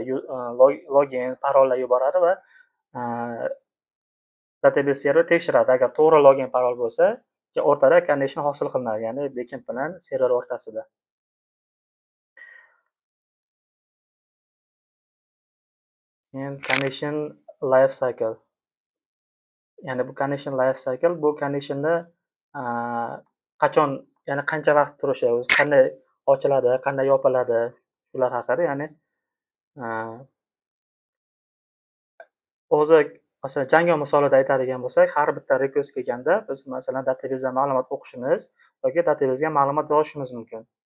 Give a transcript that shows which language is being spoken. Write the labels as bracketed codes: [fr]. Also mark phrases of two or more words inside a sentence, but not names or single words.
[uz] Login, parollar yuboradi va [en] database server [uz] tekshiradi. Agar to'g'ri login, parol bo'lsa, o'rtada connection hosil qilinadi. Ya'ni backend bilan server o'rtasida. [en] Keyin connection life cycle. [uz] Ya'ni bu [en] connection life cycle [uz] bu connectionni qachon, ya'ni qancha vaqt turishi, o'zi qanday ochiladi, qanday yopiladi, shular haqida. Ya'ni o'zi masalan Django misolida aytadigan bo'lsak, har bitta request kelganda biz masalan databasedan ma'lumot o'qishimiz yoki databasega ma'lumot yozishimiz mumkin.